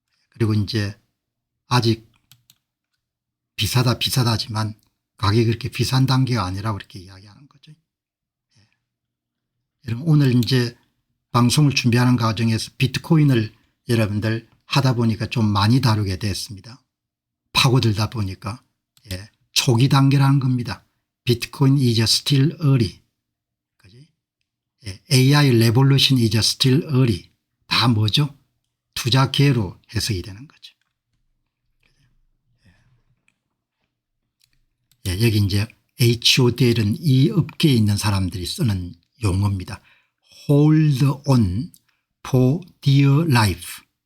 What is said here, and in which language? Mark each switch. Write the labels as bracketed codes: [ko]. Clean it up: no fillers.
[ko] 그리고 이제 아직 비싸다지만 가격이 그렇게 비싼 단계가 아니라고 이렇게 이야기하는 거죠. 여러분 오늘 이제 방송을 준비하는 과정에서 비트코인을 여러분들 하다 보니까 좀 많이 다루게 됐습니다. 파고들다 보니까 초기 단계라는 겁니다. [en] 비트코인 is still early. [ko] 그지? [en] AI revolution is still early. [ko] 다 뭐죠? 투자 기회로 해석이 되는 거죠. 여기 이제 HODL은 이 업계에 있는 사람들이 쓰는 용어입니다. [en] Hold on for dear life.